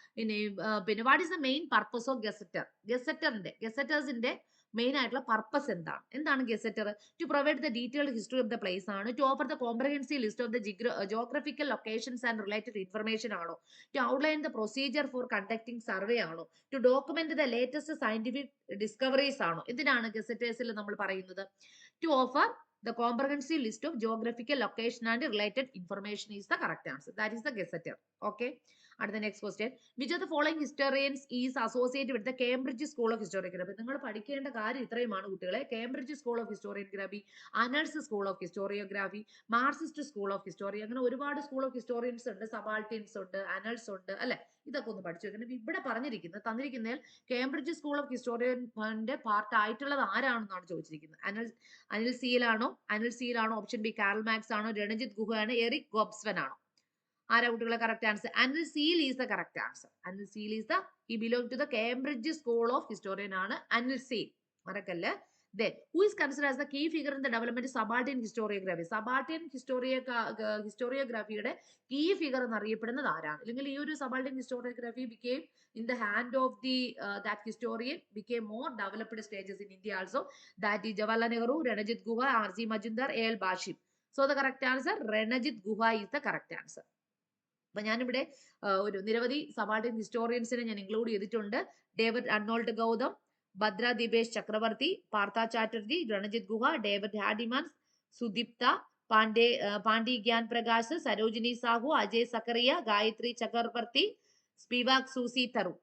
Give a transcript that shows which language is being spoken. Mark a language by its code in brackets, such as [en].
[en] ഇനി പിന്നെ what is the main purpose of gazetteer? [ml] ഗസറ്റേഴ്സിന്റെ main ആയിട്ടുള്ള പർപ്പസ് എന്താണ് ഗസറ്റർ? [en] To provide the detailed history of the place ആണ്? To offer the comprehensive list of the geographical locations and related information ആണോ? To outline the procedure for conducting survey ആണോ? To document the latest scientific discoveries ആണോ? [ml] എന്തിനാണ് ഗസറ്റേഴ്സിൽ നമ്മൾ പറയുന്നത്? To offer [en] the comprehensive list of geographical location and related information is the correct answer. That is the gazetteer. Okay. [ml] അടുത്ത [en] Next question, which of the following historians is associate with the Cambridge school of historiography. [ml] നിങ്ങൾ പഠിക്കേണ്ട കാര്യം ഇത്രയുമാണ് കുട്ടികളെ. Cambridge school of historiography, annals school of historiography, Marxist school of history, അങ്ങനെ ഒരുപാട് school of historians ഉണ്ട്, സബാൾട്ടിൻസ് ഉണ്ട്, അനൽസ് ഉണ്ട് അല്ലെ. ഇതൊക്കെ ഒന്ന് പഠിച്ചു വെക്കണം. ഇവിടെ പറഞ്ഞിരിക്കുന്നത് തന്നിരിക്കുന്നതിൽ കേംബ്രിഡ്ജ് സ്കൂൾ ഓഫ് ഹിസ്റ്റോറിയന്റെ പാർട്ട് ആയിട്ടുള്ളത് ആരാണെന്നാണ് ചോദിച്ചിരിക്കുന്നത്. Anil സീലാണോ, option B carol max ആണോ, രണജിത് ഗുഹ ആണ്, എറിക് ഗോബ്സ്വൻ ആണോ? ആരാ കുട്ടികളെ [en] Correct answer? Anil Seal is the correct answer. Anil Seal is he belong to the Cambridge school of historian ആണ് അനിൽ സീൽ, മറക്കല്ലേ. Then, who is considered as the key figure in the development of subaltern historiography? [ml] Subaltern historiographyയുടെ key figure എന്നറിയപ്പെടുന്നത് ആരാണ്? അല്ലെങ്കിൽ ഈ ഒരു [en] subaltern historiography became in the hand of the that historian became more developed stages in India also. That is Jawaharlal Nehru, Ranajit Guha, R.C. Majumdar, A.L. Bashir. So the correct answer, Ranajit Guha is the correct answer. [ml] അപ്പൊ ഞാനിവിടെ ഒരു നിരവധി subaltern ഹിസ്റ്റോറിയൻസിനെ ഞാൻ include ചെയ്തിട്ടുണ്ട്. David Arnold Gautam, Bhadra Dipesh ചക്രവർത്തി, പാർത്ഥ ചാറ്റർജി, രണജിത് ഗുഹ, David ഹാഡിമാൻസ്, Sudipta, Pandi Gyan Prakash, Sarojini Sahu, Ajay Zacharia, Gayatri Chakravorty, Spivak Susie തറു.